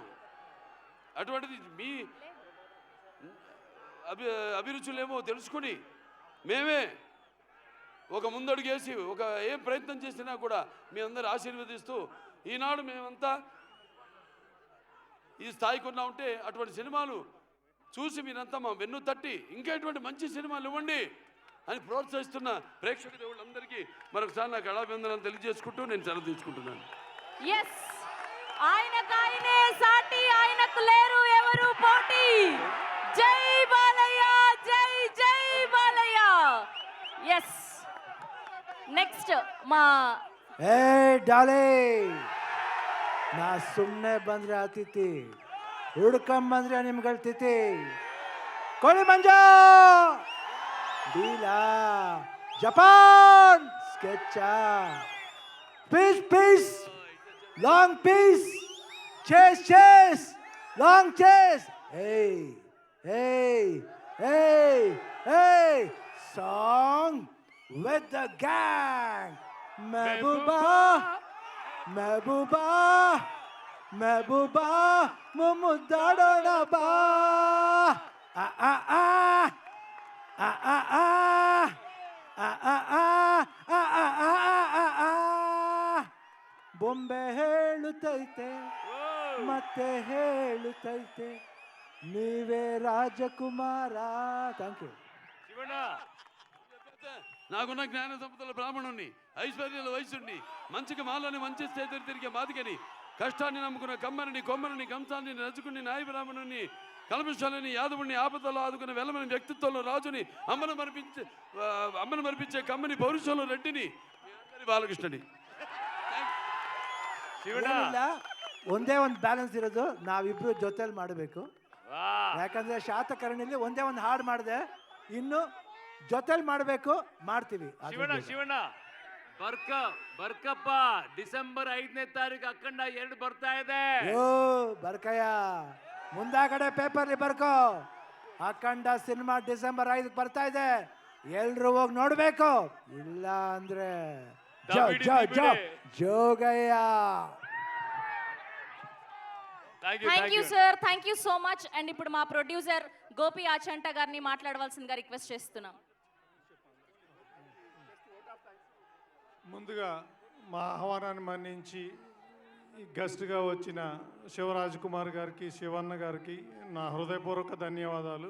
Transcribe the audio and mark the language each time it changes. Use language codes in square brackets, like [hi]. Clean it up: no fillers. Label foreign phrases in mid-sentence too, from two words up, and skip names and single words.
[te] అటువంటిది మీ అభిరుచులేమో తెలుసుకుని మేమే ఒక ముందడుగేసి ఏం ప్రయత్నం చేసినా కూడా మీ అందరూ ఆశీర్వదిస్తూ ఈనాడు మేమంతా ఈ స్థాయికి ఉన్నా ఉంటే అటువంటి సినిమాలు చూసి మీరంతా మా వెన్ను తట్టి ఇంకా ఇటువంటి మంచి సినిమాలు ఇవ్వండి అని ప్రోత్సహిస్తున్న ప్రేక్షక దేవుళ్ళందరికీ మరొకసారి నాకు అభినందనలు తెలియజేసుకుంటూ నేను సెలవు తీసుకుంటున్నాను. ఎస్, ఆయనకాయనే సాటి, ఆయనకు లేరు ఎవరు పోటీ. జై బాలయ్య, జై జై బాలయ్య. [en] yes, next మా [kn] ಏ ಡಾಲೆ ನಾ ಸುಮ್ಮನೆ ಬಂದ್ರೆ ಆತಿಥಿ, ಹುಡ್ಕೊಂಬಂದ್ರೆ ನಿಮ್ಗಳ ತಿಥಿ. ಕೋಳಿ ಮಂಜ ಡೀಲಾ ಜಪಾನ್ ಸ್ಕೆಚ್ಚ [en] piece piece long piece chase chase long chase. ey ey ey ey song with the gang. [hi] महबूबा महबूबा महबूबा मुमुदाड़ोಣ ಬಾ. ಆ ಆ ಆ ಆ ಆ ಆ ಆ ಆ ಆ ಆ ಆ ಆ. [kn] ಬೊಂಬೆ ಹೇಳುತ್ತೈತೆ ಮತ್ತೆ ಹೇಳುತ್ತೈತೆ, ನೀವೇ ರಾಜಕುಮಾರ. [en] thank you. [kn] ಶಿವಣ್ಣ, [te] నాకున్న జ్ఞాన సంపదల బ్రాహ్మణుణ్ణి, ఐశ్వర్యాల వయసుని, మంచికి మాలని మంచి చేతులు తిరిగే మాదికని, కష్టాన్ని నమ్ముకున్న కమ్మరిని, కొమ్మరిని, కంసాన్ని నచ్చుకుని, నాయ బ్రాహ్మణుని, కల్మశాలని, యాదవుని, ఆపదలో ఆదుకున్న వెలమని వ్యక్తిత్వంలో రాజుని, అమ్మను మరిపించే కమ్మని, పౌరుషంలో రెడ్డిని, మీ అందరి బాలకృష్ణని. [kn] ಶಿವಣ್ಣ, ಏನಿಲ್ಲ, ಒಂದೇ ಒಂದು ಬ್ಯಾಲೆನ್ಸ್ ಇರೋದು, ನಾವಿಬ್ರು ಜೊತೆಲಿ ಮಾಡಬೇಕು. ಯಾಕಂದ್ರೆ ಶಾತಕರ್ಣಿಲಿ ಒಂದೇ ಒಂದು ಹಾಡು ಮಾಡಿದೆ, ಇನ್ನು ಜೊತೆಲಿ ಮಾಡಬೇಕು, ಮಾಡ್ತೀವಿ. ಶಿವಣ್ಣ ಶಿವಣ್ಣ ಬರ್ಕಪ್ಪ, ಡಿಸೆಂಬರ್ 5ನೇ ತಾರೀಕು ಅಖಂಡ 2 ಬರ್ತಾ ಇದೆ. ಅಯ್ಯೋ ಬರ್ಕಯ್ಯ, ಮುಂದಾಗಡೆ ಪೇಪರ್ಲಿ ಬರ್ಕೋ. ಅಖಂಡ ಸಿನಿಮಾ ಡಿಸೆಂಬರ್ 5 ಬರ್ತಾ ಇದೆ, ಎಲ್ರು ಹೋಗಿ ನೋಡ್ಬೇಕು. ಇಲ್ಲ ಅಂದ್ರೆ ಜೋಗಯ್ಯ. [en] thank you sir, thank you so much. [te] అండ్ ఇప్పుడు మా ప్రొడ్యూసర్ గోపి ఆచంట గారిని మాట్లాడవలసిందిగా రిక్వెస్ట్ చేస్తున్నాం. ముందుగా మా ఆహ్వానాన్ని మన్నించి గెస్ట్గా వచ్చిన శివరాజ్ కుమార్ గారికి, శివన్న గారికి నా హృదయపూర్వక ధన్యవాదాలు.